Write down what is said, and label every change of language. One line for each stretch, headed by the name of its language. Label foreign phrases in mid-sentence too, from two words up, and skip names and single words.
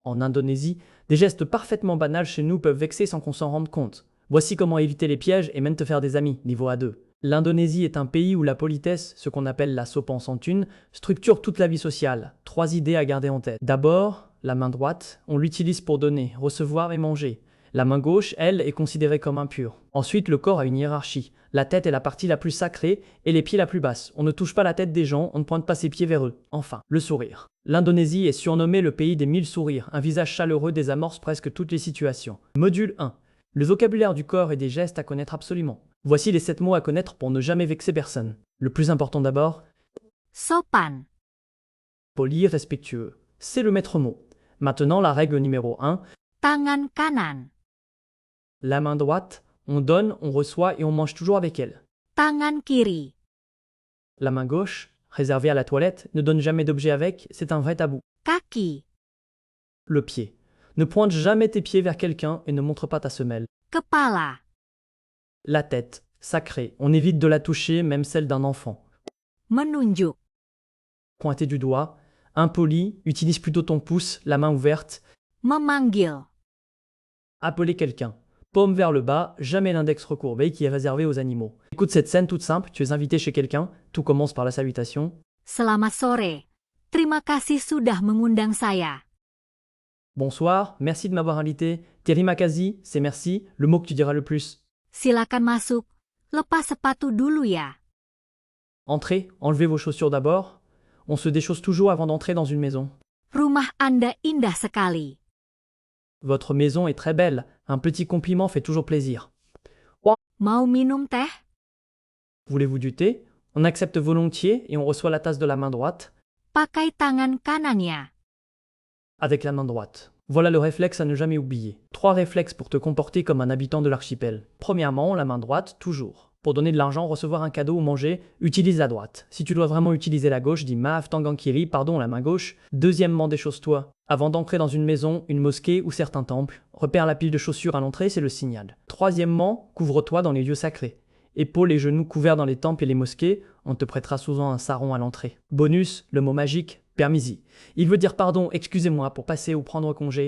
French: En Indonésie, des gestes parfaitement banals chez nous peuvent vexer sans qu'on s'en rende compte. Voici comment éviter les pièges et même te faire des amis, niveau A2. L'Indonésie est un pays où la politesse, ce qu'on appelle la
Indonesian: sopan santun,
French: structure toute la vie sociale. 3 idées à garder en tête. D'abord, la main droite, on l'utilise pour donner, recevoir et manger. La main gauche, elle, est considérée comme impure. Ensuite, le corps a une hiérarchie. La tête est la partie la plus sacrée et les pieds la plus basse. On ne touche pas la tête des gens, on ne pointe pas ses pieds vers eux. Enfin, le sourire. L'Indonésie est surnommée le pays des 1000 sourires. Un visage chaleureux désamorce presque toutes les situations. Module 1. Le vocabulaire du corps et des gestes à connaître absolument. Voici les 7 mots à connaître pour ne jamais vexer personne. Le plus important d'abord, sopan, poli, respectueux. C'est le maître mot. Maintenant, la règle numéro 1.
Indonesian: tangan kanan,
French: La main droite, on donne, on reçoit et on mange toujours avec elle.
Indonesian: tangan kiri,
French: La main gauche, réservée à la toilette, ne donne jamais d'objet avec, c'est un vrai tabou.
Indonesian: kaki,
French: Le pied. Ne pointe jamais tes pieds vers quelqu'un et ne montre pas ta semelle.
Indonesian: kepala,
French: La tête, sacrée, on évite de la toucher, même celle d'un enfant.
Indonesian: menunjuk,
French: Pointer du doigt, impoli, utilise plutôt ton pouce, la main ouverte.
Indonesian: memanggil,
French: Appeler quelqu'un. Paume vers le bas, jamais l'index recourbé qui est réservé aux animaux. Écoute cette scène toute simple, tu es invité chez quelqu'un, tout commence par la salutation.
Indonesian: selamat sore, terima kasih sudah mengundang saya.
French: Bonsoir, merci de m'avoir invité.
Indonesian: Terima kasih,
French: c'est merci, le mot que tu diras le plus.
Indonesian: Silakan masuk, lepas sepatu dulu ya.
French: Entrez, enlevez vos chaussures d'abord. On se déchausse toujours avant d'entrer dans une maison.
Indonesian: Rumah Anda indah sekali.
French: Votre maison est très belle, un petit compliment fait toujours plaisir.
Indonesian: Mau minum teh?
French: Voulez-vous du thé? On accepte volontiers et on reçoit la tasse de la main droite.
Indonesian: Pakai tangan kanannya.
French: Avec la main droite. Voilà le réflexe à ne jamais oublier. 3 réflexes pour te comporter comme un habitant de l'archipel. Premièrement, la main droite, toujours. Pour donner de l'argent, recevoir un cadeau ou manger, utilise la droite. Si tu dois vraiment utiliser la gauche, dis
Indonesian: maaf tangan kiri,
French: pardon, la main gauche. Deuxièmement, déchausse-toi. Avant d'entrer dans une maison, une mosquée ou certains temples, repère la pile de chaussures à l'entrée, c'est le signal. Troisièmement, couvre-toi dans les lieux sacrés. Épaules et genoux couverts dans les temples et les mosquées, on te prêtera souvent un sarong à l'entrée. Bonus, le mot magique, permisi. Il veut dire pardon, excusez-moi, pour passer ou prendre congé.